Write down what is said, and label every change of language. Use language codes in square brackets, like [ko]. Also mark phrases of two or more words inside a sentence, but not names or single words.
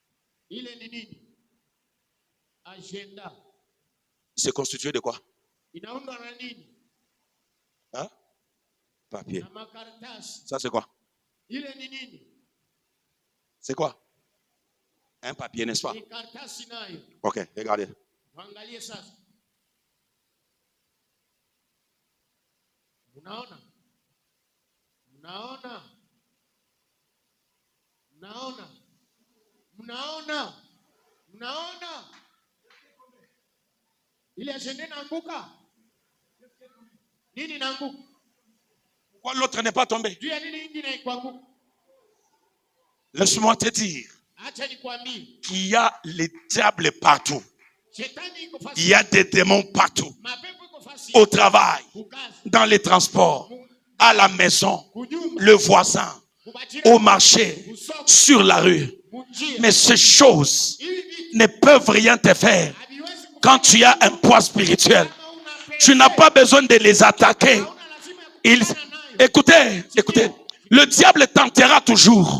[fr] C'est constitué de quoi? Hein? Papier. Ça c'est quoi? C'est quoi? Un papier, n'est-ce pas? Ok, regardez. [sw] Waangalie sasa. Unaona? Mnaona? Mnaona? Mnaona? Mnaona? Ile agenda inaanguka. Nini inaanguka? [fr] Pourquoi l'autre n'est pas tombé? [sw] Juu ya nini ingine ikuanguka? [fr] Laisse-moi te dire [sw] Acha nikwambie. [fr] qu'il y a les diables partout. [sw] Shetani iko fasi. [fr] Il y a des démons partout. [sw] Mapepo iko fasi. [fr] Au travail, [sw] Kukazi. [fr] dans les transports, à la maison, [sw] Kunyumba. [fr] le voisin, au marché, sur la rue. Mais ces choses ne peuvent rien te faire quand tu as un poids spirituel. Tu n'as pas besoin de les attaquer. Écoutez, le diable tentera toujours.